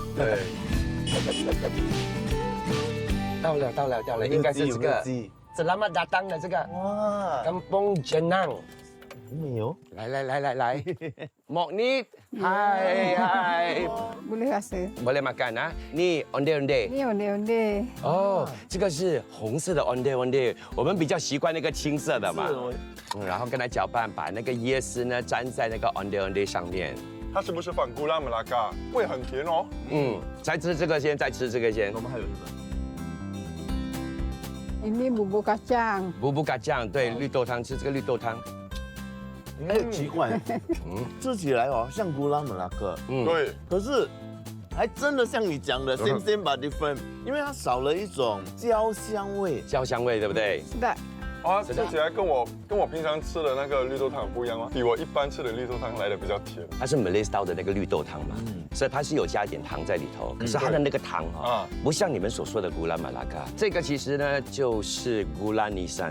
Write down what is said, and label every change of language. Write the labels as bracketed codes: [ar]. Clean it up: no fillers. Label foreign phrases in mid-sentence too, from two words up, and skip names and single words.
[zh] 对，到了，应该是这个鸡。 [ms] Selamat datang [zh] 的这个哇， Kampung Jenang。没有。来 ，Moknit，hai， [ms] Boleh rasa. boleh makan ah？你 onde， Ni onde-onde. [zh] 哦，这个是红色的 onde，我们比较习惯那个青色的嘛。然后跟它搅拌，把那个椰丝呢粘在那个 onde 上面。它是不是反 [ms] gula melaka? [zh] 会很甜哦。再吃这个先，再吃这个先。我们还有什么？ [ms] Ini bubur kacang. bubur kacang, [zh] 对，绿豆汤，吃这个绿豆汤。哎，奇怪，吃起来哦像 [ms] gula melaka, [zh] 对，可是还真的像你讲的 [en] same but different， [zh] 因为它少了一种焦香味。焦香味，对不对？ [ms] Sedap. [zh] 啊，吃起来跟我平常吃的那个绿豆汤很不一样吗？比我一般吃的绿豆汤来的比较甜。它是 [en] Malay style [zh] 的那个绿豆汤嘛，所以它是有加一点糖在里头。可是它的那个糖哈，不像你们所说的 [ms] gula melaka, [zh] 这个其实呢就是 [ms] gula nisan.